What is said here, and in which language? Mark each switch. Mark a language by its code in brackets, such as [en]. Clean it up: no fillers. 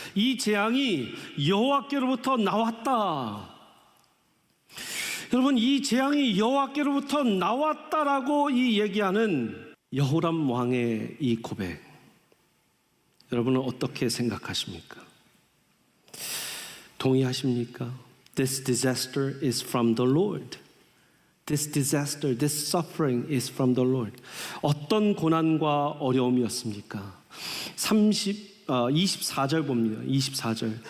[ko] 이 재앙이 여호와께로부터 나왔다. 여러분, 이 재앙이 여호와께로부터 나왔다라고 이 얘기하는 여호람 왕의 이 고백, 여러분은 어떻게 생각하십니까? 동의하십니까? [en] This disaster is from the Lord. This disaster, this suffering is from the Lord. [ko] 어떤 고난과 어려움이었습니까? 24절 봅니다. 24절.